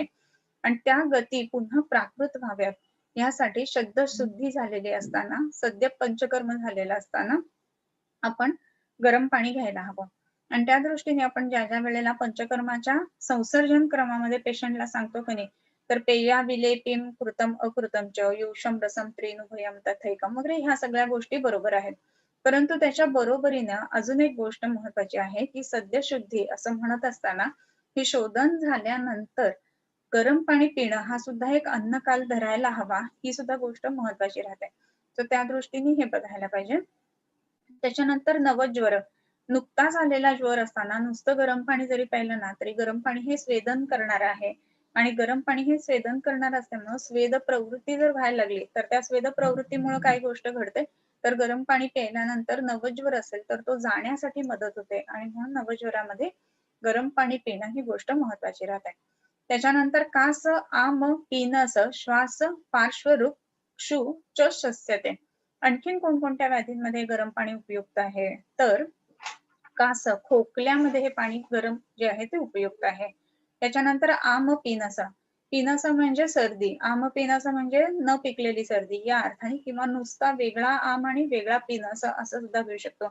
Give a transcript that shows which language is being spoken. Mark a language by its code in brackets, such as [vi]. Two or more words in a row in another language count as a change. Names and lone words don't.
[mr] आणि त्या गती पुन्हा प्राकृत व्हाव्यात यासाठी शुद्धी झालेली असताना, सद्य पंचकर्म झालेलं असताना आपण गरम पाणी घ्यायला हवं. आणि त्या दृष्टीने आपण ज्या वेळेला पंचकर्माच्या संसर्जन क्रमामध्ये पेशंटला सांगतो की नाही, तर [sa] पेया विलेपिम कृतम अकृतम च युषम रसम त्रिनुभयम तथैकम [mr] वगैरे ह्या सगळ्या गोष्टी बरोबर आहेत. परंतु त्याच्या बरोबरीनं अजून एक गोष्ट महत्वाची आहे, की सद्य शुद्धी असं म्हणत असताना हे शोधन झाल्यानंतर गरम पाणी पिणं हा सुद्धा एक अन्नकाल धरायला हवा, ही सुद्धा गोष्ट महत्वाची राहते. तर त्या दृष्टीने हे बघायला पाहिजे. त्याच्यानंतर नवज्वर. नुकताच आलेला ज्वर असताना नुसतं गरम पाणी जरी प्यायलं ना, तरी गरम पाणी हे स्वेदन करणारं आहे आणि गरम पाणी हे स्वेदन करणारं असल्यामुळं स्वेद प्रवृत्ती जर व्हायला लागली, तर त्या स्वेद प्रवृत्तीमुळं काय गोष्ट घडते, तर गरम पाणी प्यायल्यानंतर नवज्वर असेल, तर तो जाण्यासाठी मदत होते आणि म्हणून नवज्वरामध्ये गरम पाणी पिणं ही गोष्ट महत्वाची राहते. [sa] त्याच्यानंतर कास आम पीनस श्वास पार्श्वरूप क्षु च शस्यते. [mr] आणखीन कोणकोणत्या व्याधींमध्ये गरम पाणी उपयुक्त आहे? तर कास, खोकल्यामध्ये हे पाणी गरम जे आहे ते उपयुक्त आहे. त्याच्यानंतर आम पिनस. पिनस म्हणजे सर्दी. आम पिनस म्हणजे न पिकलेली सर्दी या अर्थाने किंवा नुसता वेगळा आम आणि वेगळा पिनस असं सुद्धा घेऊ शकतो.